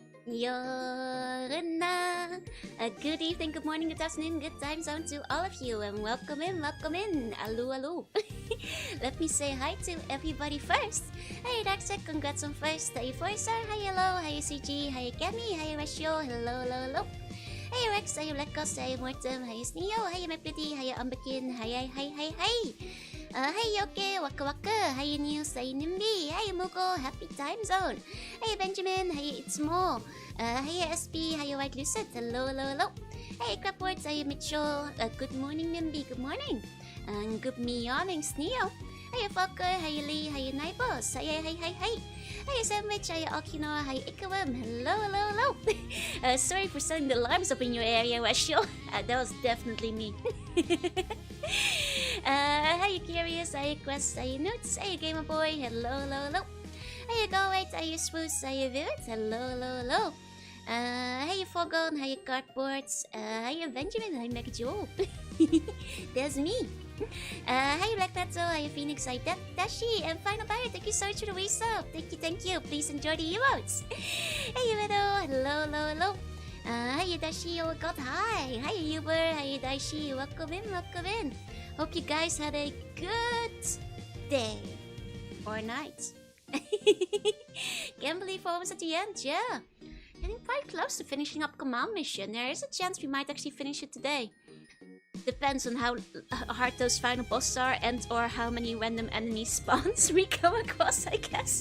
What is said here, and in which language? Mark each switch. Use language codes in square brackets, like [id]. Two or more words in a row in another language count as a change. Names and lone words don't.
[en] Jorunna. Good evening, good morning, good afternoon, good time zone to all of you, and welcome in. Alu alu. Let me say hi to everybody first. Hey Daxek, congrats on first. Hey Forza, hi hello, hi CG, hi Kemi, hi Ratio, hello. Hey Rex, hi Lekos, hi Mortem, hi Sneo, hi Meplity, hi Umbekin, hi. Hey Yoke, Waka, hi News, hi Nimby, hi Mugo, happy time zone. Hey Benjamin, hi It's Mo, hi SP, hi White Lucid, hello. Hey Crapwords, hi Mitchell, good morning Nimby, good morning. Good morning Sneo. Hey Fucker, hi Lee, hi Nibos, hi. Hey Sandwich, hi Okino, hi Ikarum, hello. Sorry for setting the alarms up in your area, Rachel. That was definitely me. Hey Curious, hi Quest, hi Newts, hey Gamer Boy, hello. Hey Go Wait, hi Spruce, hi Vivid, hello. Hey Fogon, hi Cardboards, hi Benjamin, hi McJoel. There's me. Hi Black Metal, hi Phoenix, hi Dashi, and Final Buyer, thank you so much for the resub. Thank you. Please enjoy the emotes. Hey Meadow, hello. Hi Dashi, oh god, hi. Hi Uber, hi Dashi, welcome in. Hope you guys had a good day or night. Can't believe we're almost at the end, yeah. Getting quite close to finishing up Command Mission. There is a chance we might actually finish it today. Depends on how hard those final bosses are and or how many random enemy spawns we come across, I guess.